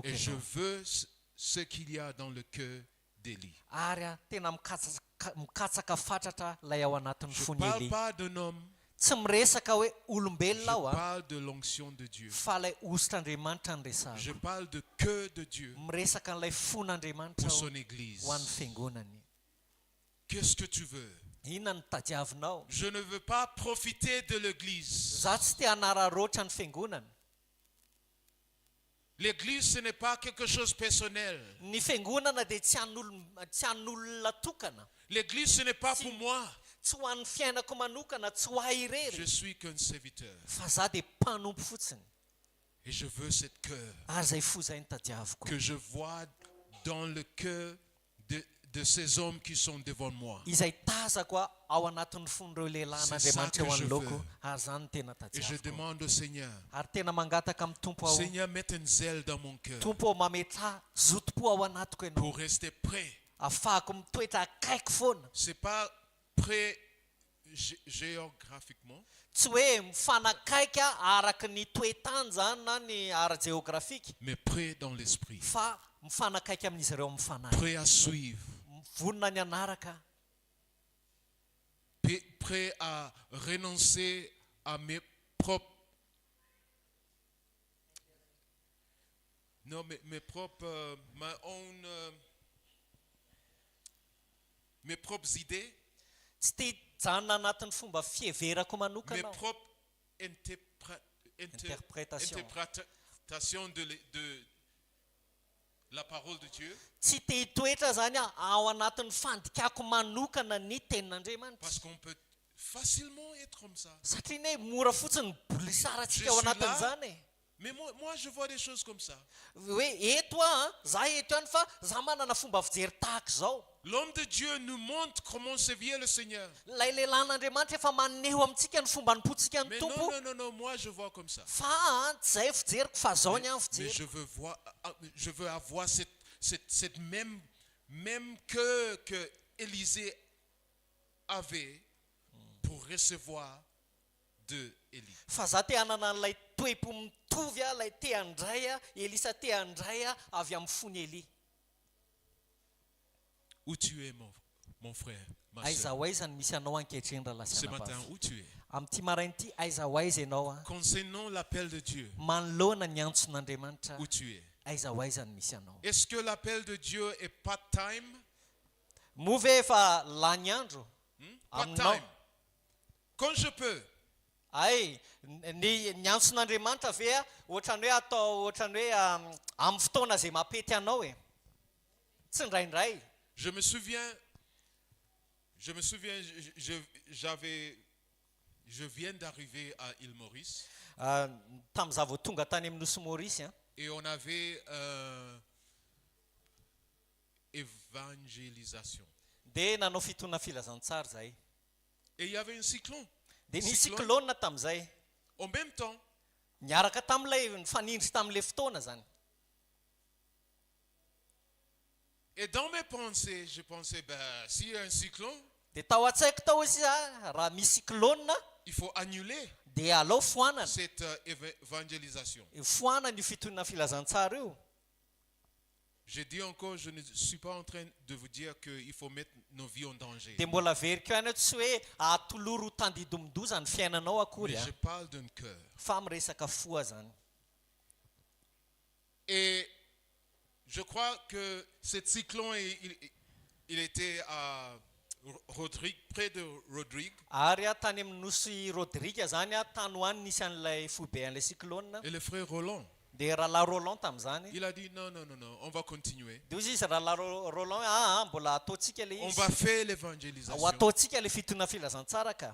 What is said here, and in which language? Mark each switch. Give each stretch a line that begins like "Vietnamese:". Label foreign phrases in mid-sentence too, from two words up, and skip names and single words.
French: Et je
Malagasy: ianao.
French: veux ce qu'il y a dans le cœur d'Élie.
Malagasy: Ary a tena mikatsaka fatratra ilay ao anatin'ny
French: Je ne
Malagasy: fony
French: parle
Malagasy: Eli.
French: pas d'un homme,
Malagasy: Tsy miresaka hoe
French: je
Malagasy: olombelona aho a,
French: parle de l'onction de Dieu.
Malagasy: fa ilay ositr'Andriamanitra ny
French: Je
Malagasy: resahako.
French: parle de cœur de Dieu
Malagasy: Miresaka n'ilay fon'Andriamanitra
French: pour
Malagasy: aho
French: son Église.
Malagasy: ho an'ny fiangonany.
French: Qu'est-ce que tu veux?
Malagasy: Inona ny tadiavinao?
French: Je ne veux pas profiter de l'Église.
Malagasy: Za tsy te hanararoatra ny fiangonana.
French: L'Église, ce n'est pas quelque chose de personnel.
Malagasy: Ny fiangonana dia tsy an'olona tokana.
French: L'Église, ce n'est pas pour moi.
Malagasy: Tsy ho an'ny fiainako manokana, tsy ho ahy
French: Je
Malagasy: irery.
French: suis qu'un serviteur.
Malagasy: Fa za dia mpanompo fotsiny.
French: Et je veux cette cœur
Malagasy: Ary zay fo zay ny tadiaviko.
French: que je vois dans le cœur de ces hommes qui sont devant moi.
Malagasy: Izay tazako a ao anatin'ny fon'ireo lehilahy
French: C'est ça
Malagasy: n'Andriamanitra eo
French: que je
Malagasy: anoloko.
French: veux.
Malagasy: Ary zany no tena
French: Et je
Malagasy: tadiaviko.
French: demande au Seigneur,
Malagasy: Ary tena mangataka amin'ny Tompo aho.
French: Seigneur, mets un zèle dans mon cœur
Malagasy: Tompo mametra zotom-po ao anatiko ianao.
French: pour rester prêt.
Malagasy: Ahafahako mitoetra akaiky foana.
French: C'est pas prêt géographiquement,
Malagasy: Tsy hoe mifanakaiky a araky ny toetany zany na ny ara-jeografika,
French: mais prêt dans l'esprit.
Malagasy: fa mifanakaiky amin'izy ireo mifanaraka.
French: Prêt à suivre.
Malagasy: Vonona ny anaraka.
French: prêt à renoncer à mes propres... Non, mes propres...
English: my own...
French: mes propres idées,
Malagasy: tsy te hijanona anatin'ny fomba fieverako manokana
French: mes
Malagasy: aho.
French: propres Interprétation. interprétations de la parole de Dieu.
Malagasy: Tsy te hitoetra zany aho ao anatin'ny fandikako manokana ny tenin'Andriamanitra.
French: Parce qu'on peut facilement être comme ça.
Malagasy: Satria ne mora fotsiny bolisarantsika
French: Je
Malagasy: ao
French: suis là.
Malagasy: anatin'izany e.
French: Mais moi, je vois des choses comme ça.
Malagasy: Hoe eto aho za eto ihany fa za manana fomba fijery tahaka izao.
French: L'homme de Dieu nous montre comment servir le Seigneur.
Malagasy: Ilay lehilahyn'Andriamanitra efa maneho amintsika ny fomba nimpotsika ny
French: Mais
Malagasy: tompo.
French: non, moi je vois comme ça.
Malagasy: Fa tsy zay fijeriko fa zao ny any
French: Mais
Malagasy: fijery.
French: je veux avoir cette même cœur que Élisée avait pour recevoir de Élie.
Malagasy: Fa za te hanana an'ilay toepo mitovy a, ilay te handray a, Elisa te handray a avy amin'ny fony Elia.
French: Où tu es, mon frère, ma
Malagasy: Aiza
French: soeur?
Malagasy: ho aiza ny misy anao ankehitriny
French: Ce
Malagasy: rahalasana
French: matin,
Malagasy: vavy.
French: où tu es?
Malagasy: Amin'ity maraina ity aiza ho aiza ianao a?
French: Concernant l'appel de Dieu,
Malagasy: Manoloana ny antson'Andriamanitra.
French: où tu es?
Malagasy: Aiza ho aiza ny misy anao?
French: Est-ce que l'appel de Dieu est part-time?
Malagasy: Moa ve efa lany andro? Aminao.
French: Part-time. Quand je peux.
Malagasy: Ay, ny antson'Andriamanitra ve a ohatrany hoe atao ohatrany hoe amin'ny fotoana izay mapety anao e. Tsy indraindray.
French: Je me souviens, je viens d'arriver à Île Maurice
Malagasy: Tamin'izaho vao tonga tany amin'ny nosy Maurice a,
French: et on avait évangélisation.
Malagasy: dia nanao fitona filazantsara zahay.
French: Et il y avait un cyclone.
Malagasy: Dia nisy Cyclone. cyclone tamin'izay.
French: En même temps,
Malagasy: Niaraka tamin'ilay nifanindry tamin'ilay fotoana zany.
French: et dans mes pensées, je pensais, s'il y a un cyclone,
Malagasy: Dia tao an-tsaiko tao izy raha misy cyclone
French: il faut annuler
Malagasy: dia alao foanana.
French: cette évangélisation.
Malagasy: Foanana io fitonana filazantsara io.
French: Je dis encore, je ne suis pas en train de vous dire qu'il faut mettre nos vies en danger.
Malagasy: Dia mbola veriko ihany tsy hoe atoloro ho tandidomidoza ny fiainanao akory
French: Mais
Malagasy: a.
French: je parle d'un cœur.
Malagasy: Fa miresaka foa zany.
French: Et je crois que cet cyclone, il était à Rodrigue, près de Rodrigue.
Malagasy: Ary tany amin'ny nosy Rodrika zany tany ho any nisy an'ilay foibean'ilay cyclone.
French: Et le frère Roland,
Malagasy: Dia rahalahy Roland tamin'izany.
French: il a dit non, on va continuer.
Malagasy: Dia izy rahalahy Roland mbola ataontsika le
French: On
Malagasy: izy.
French: va faire
Malagasy: Ho
French: l'évangélisation.
Malagasy: ataontsika le fitona filazantsara ka.